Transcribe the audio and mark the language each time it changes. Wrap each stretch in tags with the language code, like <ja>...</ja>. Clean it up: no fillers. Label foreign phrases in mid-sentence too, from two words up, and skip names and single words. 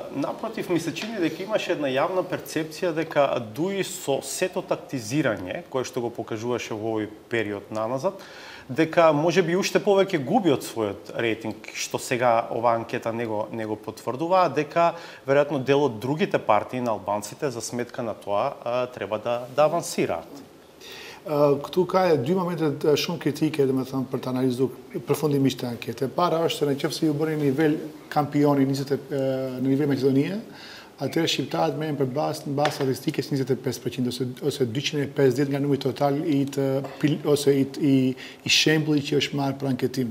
<mk>Напротив, ми се чини дека имаше една јавна перцепција дека ДУИ со сето тактизирање, кое што го покажуваше во овој период наназад, дека може би уште повеќе губи од својот рейтинг, што сега оваа анкета не го потврдува, дека веројатно дел од другите партии на албанците за сметка на тоа треба да авансираат.</mk> <sq>Këtu ka dy momente shumë kritike, domethënë, për të analizuar përfundimisht anketën. E para është se nëse ju bëni nivel kampioni në nivel Maqedonie, atëherë shqiptarët merren për bazë statistikës 25% ose 250 nga numri total i shembullit që është marrë për anketim.</sq>